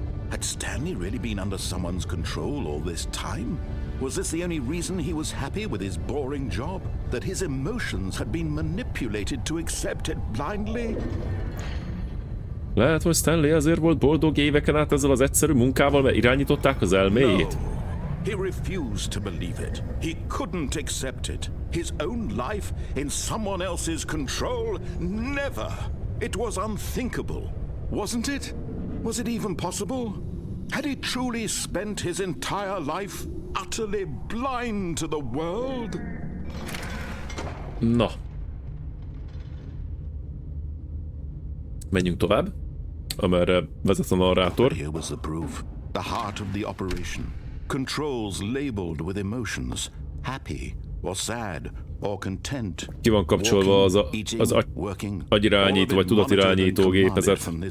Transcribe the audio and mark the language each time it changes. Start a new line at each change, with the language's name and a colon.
English: Had Stanley really been under someone's control all this time? Was this the only reason he was happy with his boring job? That his emotions had been manipulated to accept it blindly?
Hungarian: Lehet, hogy Stanley azért volt boldog éveken át ezzel az egyszerű munkával, mert irányították az elméjét?
English: No. He refused to believe it. He couldn't accept it. His own life in someone else's control? Never! It was unthinkable. Wasn't it? Was it even possible? Had he truly spent his entire life utterly blind to the world?
Hungarian: Na. Menjünk tovább, amerre vezet a narrátor.
English: Here was the proof. The heart of the operation. Controls labeled with emotions. Happy or sad or content.
Hungarian: Ki van kapcsolva az agyirányító vagy tudatirányító gépezet.